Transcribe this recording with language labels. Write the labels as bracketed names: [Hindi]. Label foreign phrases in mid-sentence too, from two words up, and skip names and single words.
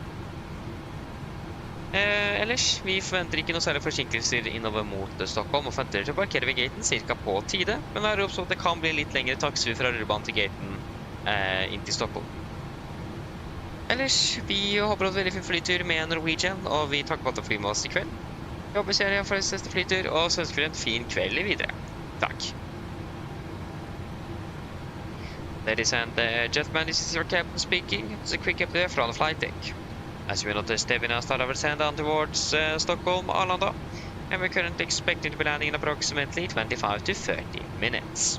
[Norwegian] Ellers, vi forventer ikke noe særlig forsinkelser innover mot Stockholm, og forventer til å parkere ved gaten cirka på tide, men det er også at det kan bli litt lengre taxi fra rullebanen til gaten inn til Stockholm. Ellers, vi håper på en veldig fin flytur med Norwegian, og vi takker for at du flyr med oss i kveld. Vi håper serien for neste flytur, og så ønsker vi en fin kveld videre. Takk. [English] Ladies and gentlemen, this is your captain speaking. It's a quick update from the flight deck. As you noticed, we now start our descent down towards Stockholm, Arlanda, and we're currently expecting to be landing in approximately 25 to 30 minutes.